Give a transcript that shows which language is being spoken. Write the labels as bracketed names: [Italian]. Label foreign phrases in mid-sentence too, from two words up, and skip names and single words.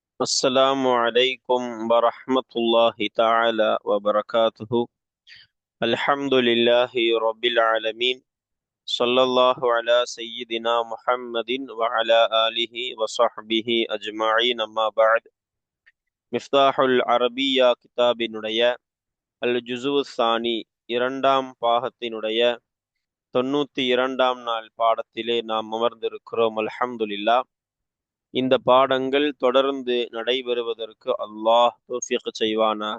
[Arabic] السلام عليكم ورحمة الله تعالى وبركاته. الحمد لله رب العالمين. صلى الله على سيدنا محمد وعلى آله وصحبه أجمعين. أما بعد. [Tamil] மிஃப்தாஹுல் அரபியா கிதாபினுடைய [Arabic] الجزء الثاني [Tamil] இரண்டாம் பாகத்தினுடைய 92ஆம் நாள் பாடத்திலே நாம் அமர்ந்திருக்கிறோம். அல்ஹம்துலில்லாஹ். இந்த பாடங்கள் தொடர்ந்து நடைபெறுவதற்கு அல்லாஹ் தௌஃபீக் செய்வானாக.